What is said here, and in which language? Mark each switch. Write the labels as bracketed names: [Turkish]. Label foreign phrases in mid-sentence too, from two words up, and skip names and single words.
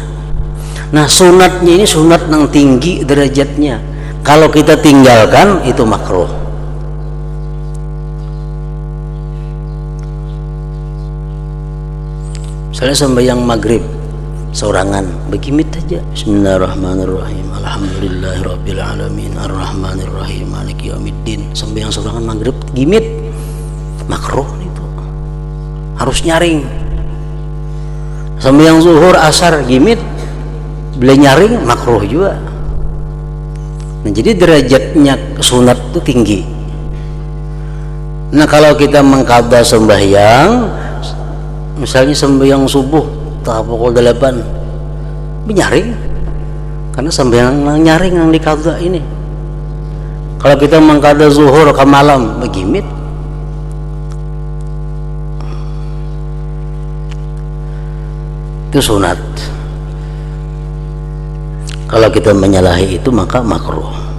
[Indonesian] Nah, sunatnya ini sunat yang tinggi derajatnya. Kalau kita tinggalkan itu makruh. Misalnya sembahyang maghrib sorangan begimit aja, [Arabic] بسم الله الرحمن الرحيم، الحمد لله رب العالمين، الرحمن الرحيم، مالك يوم الدين. [Indonesian] Sembahyang sorangan maghrib gimit makruh itu, harus nyaring. Sembahyang zuhur asar gimit boleh nyaring makruh juga. Nah, jadi derajatnya sunat itu tinggi. Nah, kalau kita mengqadha sembahyang, misalnya sembahyang subuh tahap pukul 8 menyaring, karena sembahyang nyaring yang dikadha ini. Kalau kita mengqadha zuhur ke malam begimit, itu sunat. Kalau kita menyalahi itu maka makruh.